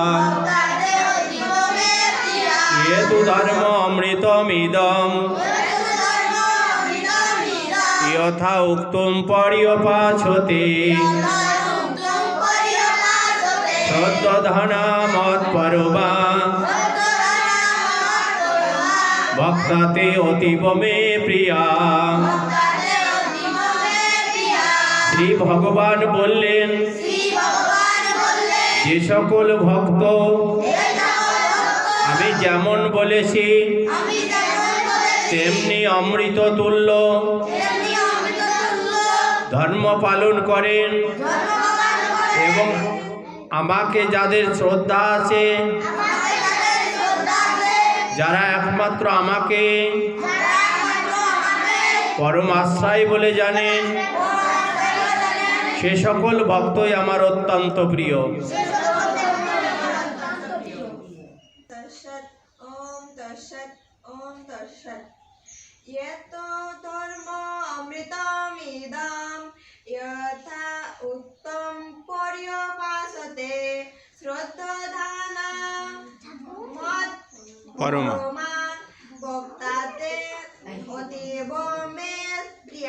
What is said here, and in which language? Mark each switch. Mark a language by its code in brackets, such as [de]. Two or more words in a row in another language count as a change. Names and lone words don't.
[sa] ये तु धर्म अमृतमिदम यथा उक्तुम पर्यपासते श्रद्धधाना मत्परमा भक्ताते अतीव मे प्रिया। [bn] শ্রী ভগবান বললেন, যে সকল ভক্ত আমি যেমন বলেছি তেমনি অমৃত তুল্য ধর্ম পালন করেন এবং আমাকে যাদের শ্রদ্ধা আছে, যারা একমাত্র আমাকে পরম আশ্রয় বলে জানেন, সে সকল ভক্তই আমার অত্যন্ত প্রিয়। [sa] ওম তৎসৎ, ওম তৎসৎ। यत् धर्म अमृतमिदं यथा उक्तं पर्यपासते श्रद्धधाना मत्परमा भक्ताते अतीव मे प्रिया।